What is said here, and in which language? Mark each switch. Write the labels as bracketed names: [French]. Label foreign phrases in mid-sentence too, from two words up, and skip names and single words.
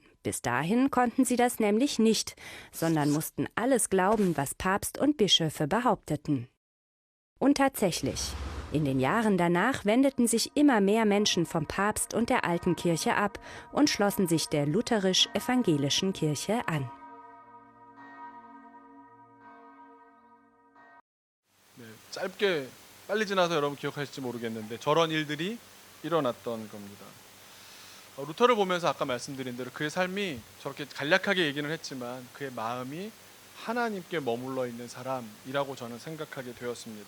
[German] Bis dahin konnten sie das nämlich nicht, sondern mussten alles glauben, was Papst und Bischöfe behaupteten. Und tatsächlich, in den Jahren danach wendeten sich immer mehr Menschen vom Papst und der alten Kirche ab und schlossen sich der lutherisch-evangelischen Kirche an. [Korean] 네, 짧게 빨리 지나서 여러분 기억하실지 모르겠는데 저런 일들이 일어났던 겁니다. 루터를 보면서 아까 말씀드린 대로 그의 삶이 저렇게 간략하게 얘기는 했지만 그의 마음이 하나님께 머물러 있는 사람이라고 저는 생각하게 되었습니다.